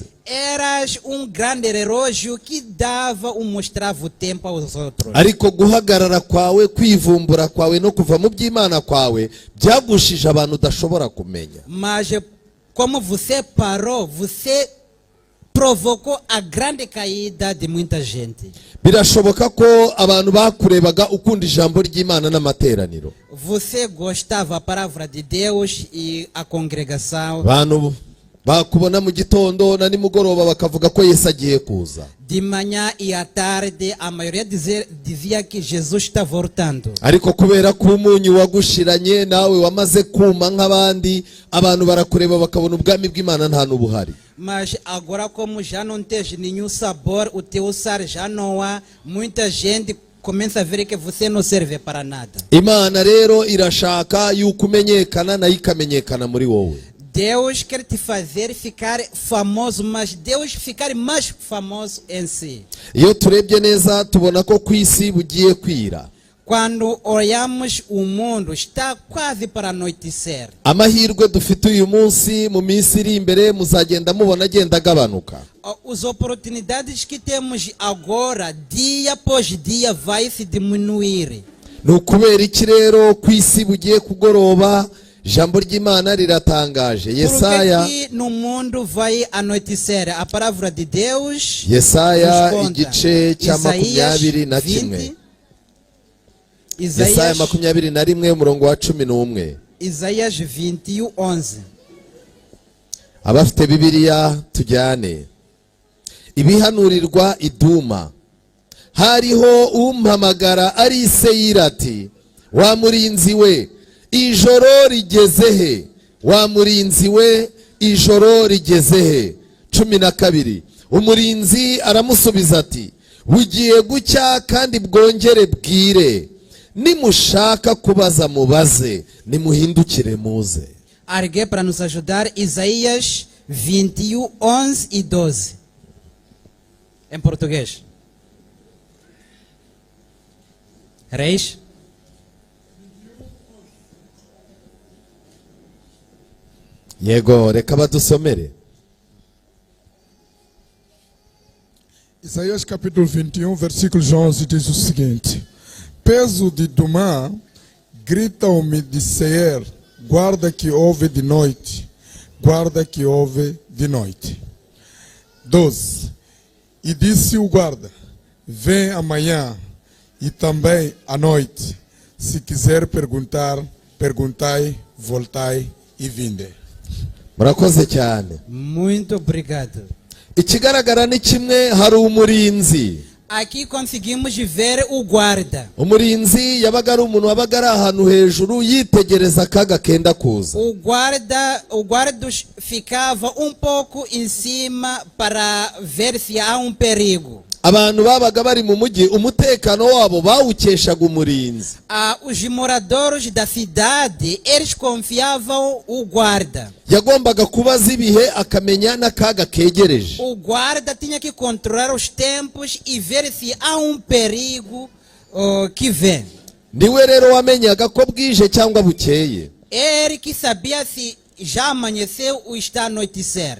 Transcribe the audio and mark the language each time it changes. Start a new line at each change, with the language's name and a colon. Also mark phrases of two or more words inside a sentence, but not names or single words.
Portuguese: Eras grande relógio que mostrava o tempo aos outros.
Kinyarwanda: ariko guhagarara kwawe kwivumbura kwawe no kuva mu by'Imana kwawe byagushije abantu udashobora kumenya.
Portuguese: Mas como você parou, você provocou a grande caída de muita gente.
Kinyarwanda: birashoboka ko abantu bakurebaga ukunda ijambo ry'Imana n'amateraniro.
Portuguese: Você gostava da palavra de Deus e a congregação.
Kinyarwanda: abantu bakubona mu gitondo na nimugoroba bakavuga ko Yesu agiye kuza.
Portuguese: De manhã e à tarde, a maioria dizia que Jesus está voltando.
Kinyarwanda: ariko kubera ko umunyu wagushiranye nawe wamaze kuma nk'abandi abantu barakureba bakabona ubwami bw'Imana nta n'ubuhari.
Portuguese: Mas agora, como já não tens nenhum sabor, o teu sar já não há, muita gente começa a ver que você não serve para nada.
Kinyarwanda: Imana rero irashaka yuko umenyekana nayo ikamenyekana muri wowe.
Portuguese: Deus quer te fazer ficar famoso, mas Deus ficar mais famoso em si.
Kinyarwanda: iyo turebye neza tubona ko ku isi bugiye kwira.
Portuguese: Quando olhamos o mundo, está quase para anoitecer.
Kinyarwanda: amahirwe dufite uyu munsi mu minsi iri imbere muzagenda mubona agenda agabanuka.
Portuguese: As oportunidades que temos agora, dia após dia, vai se diminuir.
Kinyarwanda: Ni ukubera iki rero ku isi bugiye kugoroba? Ijambo ry'Imana riratangaje. Yesaya
Portuguese: Porque no mundo vai anoitecer. A palavra de Deus Yesaya nos conta.
Kinyarwanda: igice cya
Portuguese: Isaías 21. 20,
Kinyarwanda: Yesaya 21 umurongo wa 11.
Portuguese: Isaías 21:11.
Kinyarwanda: Abafite Bibiliya tujyane. Ibihanurirwa Iduma. Hariho umpamagara ari i Seyiri ati, wa murinzi we, ijoro rigeze he? Wa murinzi we, ijoro rigeze he? 12. Umurinzi aramusubiza ati, bugiye gucya kandi bwongere bwire. Nimushaka kubaza mubaze, nimuhindukire muze.
Portuguese: Alguém para nos ajudar, Isaías 21:11 e 12. Em português. Reis?
Kinyarwanda: Yego, reka badusomere.
Portuguese: Isaías capítulo 21, versículo 11 diz o seguinte: peso de Dumá, grita-me de Seir, guarda que ouve de noite, guarda que ouve de noite. 12. E disse o guarda, vem amanhã e também à noite. Se quiser perguntar, perguntai, voltai e vinde.
Kinyarwanda: Murakoze cyane.
Portuguese: Muito obrigado.
Kinyarwanda: Ikigaragara ni kimwe, hari umurinzi.
Portuguese: Aqui conseguimos ver o guarda.
Kinyarwanda: Umurinzi yabaga ari umuntu wabaga ari ahantu hejuru yitegereza akaga kenda kuza.
Portuguese: O guarda ficava pouco em cima para ver se há perigo.
Kinyarwanda: Abantu babaga bari mu mujyi, umutekano wabo bawukeshaga umurinzi.
Portuguese: Os moradores da cidade, eles confiavam o guarda.
Kinyarwanda: Yagombaga kubaza ibihe akamenya n'akaga kegereje.
Portuguese: O guarda tinha que controlar os tempos e ver se há perigo que vem.
Kinyarwanda: Niwe rero wamenyaga ko bwije cyangwa bukeye.
Portuguese: Ele que sabia se já amanheceu ou está a anoitecer.